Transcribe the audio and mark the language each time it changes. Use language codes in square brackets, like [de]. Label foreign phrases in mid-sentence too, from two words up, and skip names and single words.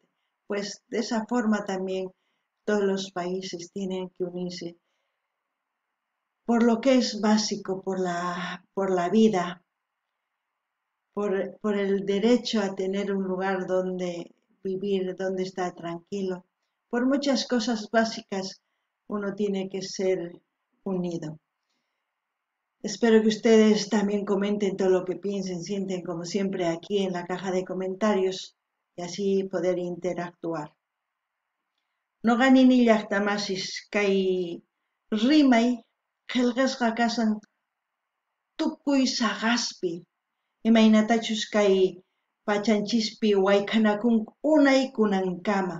[es] Pues de esa forma también todos los países tienen que unirse por lo que es básico, por la vida, por el derecho a tener un lugar donde vivir, donde estar tranquilo. Por muchas cosas básicas uno tiene que ser unido. Espero que ustedes también comenten todo lo que piensen, sienten como siempre aquí en la caja de comentarios y así poder interactuar. [qu] Noqanini llaqtamasis kay rimay qillqasqa kasan tukuy saqaspi imaynatachus kay pachanchispi wayk'anakunku unay kunankama.